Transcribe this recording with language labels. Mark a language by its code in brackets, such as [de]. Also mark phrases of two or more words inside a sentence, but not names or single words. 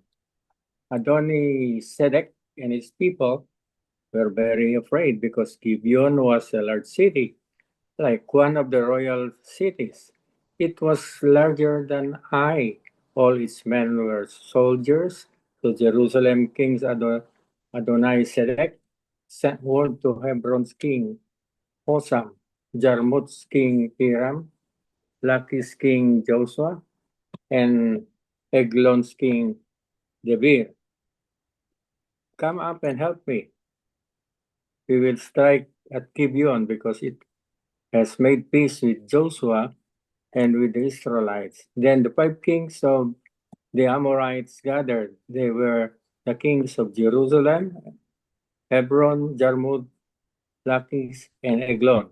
[en] Adoni-Sedek and his people were very afraid because Gibeon was a large city, like one of the royal cities. It was larger than Ai. All its men were soldiers. So Jerusalem King Adonai-Sedek sent word to Hebron's king Hosam, Jarmuth's king Hiram, Lachi's king Joshua, and Eglon's king Debir. Come up and help me. We will strike at Gibeon because it has made peace with Joshua and with the Israelites. Then the 5 kings of the Amorites gathered. They were the kings of Jerusalem, Hebron, Jarmuth, Lachish, and Eglon.